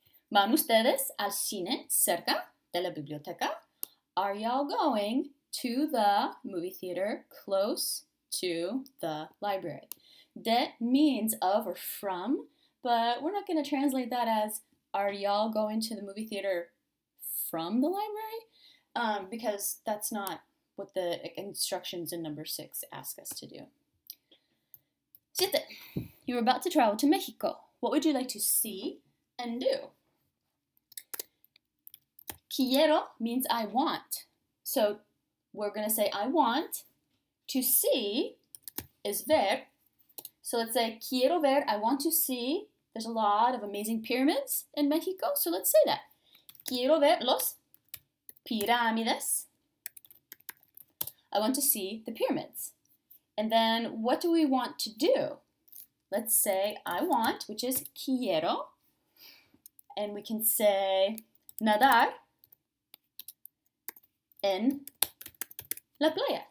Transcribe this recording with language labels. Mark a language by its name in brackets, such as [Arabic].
[Spanish] ¿Van ustedes al cine cerca de la biblioteca? [English] Are y'all going to the movie theater close to the library? De means of or from, but we're not going to translate that as are y'all going to the movie theater from the library? Because that's not what the instructions in number 6 ask us to do. [Spanish] Siete. [English] You're about to travel to Mexico. What would you like to see and do? Quiero means I want. So we're going to say I want. To see is ver. So let's say [Spanish] quiero ver, [English] I want to see. There's a lot of amazing pyramids in Mexico, so let's say that. [Spanish] Quiero ver los pirámides. [English] I want to see the pyramids. And then what do we want to do? Let's say I want, which is quiero. And we can say [Spanish] nadar en la playa.